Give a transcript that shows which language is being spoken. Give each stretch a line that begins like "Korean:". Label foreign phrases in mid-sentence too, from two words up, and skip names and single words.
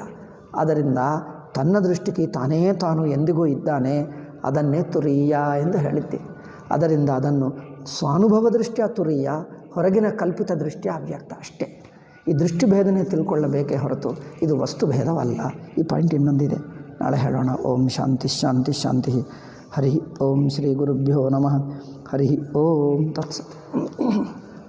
Kannada: ಆದ್ದರಿಂದ ತನ್ನ ದೃಷ್ಟಿಗೆ ತಾನೇ ತಾನು ಎಂದಿಗೂ ಇದ್ದಾನೆ, ಅದನ್ನೇ ತುರಿಯ ಎಂದು ಹೇಳಿದ್ದೆ. ಅದರಿಂದ ಅದನ್ನು ಸ್ವಾನುಭವ ದೃಷ್ಟಿಯ ತುರಿಯ, ಹೊರಗಿನ ಕಲ್ಪಿತ ದೃಷ್ಟಿಯ ಅವ್ಯಕ್ತ ಅಷ್ಟೇ. ಈ ದೃಷ್ಟಿಭೇದನೆ ತಿಳ್ಕೊಳ್ಳಬೇಕೇ ಹೊರತು ಇದು ವಸ್ತುಭೇದವಲ್ಲ. ಈ ಪಾಯಿಂಟ್ ಇನ್ನೊಂದಿದೆ, ನಾಳೆ ಹೇಳೋಣ.
Sanskrit: ಓಂ ಶಾಂತಿ ಶಾಂತಿ ಶಾಂತಿ. ಹರಿ ಓಂ ಶ್ರೀ ಗುರುಭ್ಯೋ ನಮಃ. ಹರಿ ಓಂ ತತ್ಸತ್.